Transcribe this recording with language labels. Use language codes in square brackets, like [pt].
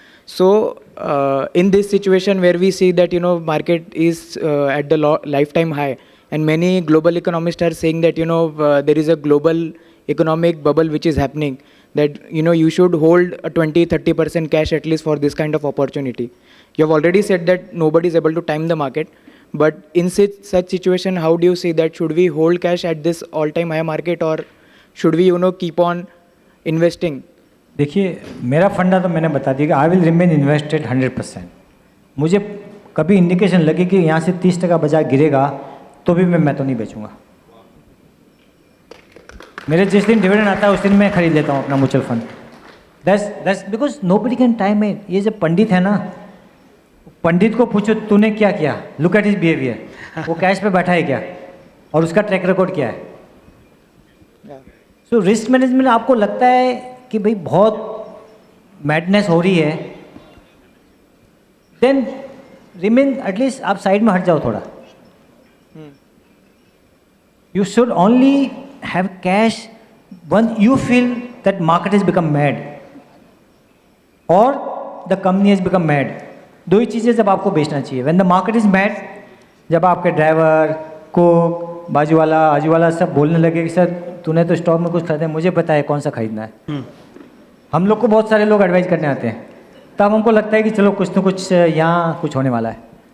[en] So, in this situation where we see that, market is at the lifetime high, and many global economists are saying that, there is a global economic bubble which is happening, that, you should hold a 20-30% cash at least for this kind of opportunity. You have already said that nobody is able to time the market, but in such situation, how do you see that? Should we hold cash at this all-time high market, or should we, keep on investing? [hi] देखिए मेरा फंडा तो मैंने बता दिया कि [en] I will remain invested 100%. [hi] मुझे कभी इंडिकेशन लगे कि यहाँ से 30% बाजार गिरेगा तो भी मैं तो नहीं बेचूंगा. मेरे जिस दिन डिविडेंड आता है उस दिन मैं खरीद लेता हूँ अपना mutual fund. [en] That's because nobody can time it. [hi] ये जो पंडित है ना, पंडित को पूछो तूने क्या किया, [en] look at his behaviour, [hi] वो कैश पे बैठा है क्या, और उसका ट्रैक रिकॉर्ड क्या है. सो रिस्क मैनेजमेंट आपको लगता है कि भाई बहुत मैडनेस हो रही है, [en] then remain at least [hi] आप साइड में हट जाओ थोड़ा. [en] You should only have cash when you feel that market has become mad or the company has become mad. [hi] दो ही चीज़ें जब आपको बेचना चाहिए. [en] When the market is mad, [hi] जब आपके ड्राइवर, कुक, बाजू वाला, आजू वाला सब बोलने लगे कि सर तूने तो स्टॉक में कुछ खरीदा है, मुझे पता है कौन सा खरीदना है. हम लोग को बहुत सारे लोग एडवाइस करने आते हैं, तब हमको लगता है कि चलो कुछ तो कुछ यहाँ कुछ होने वाला है.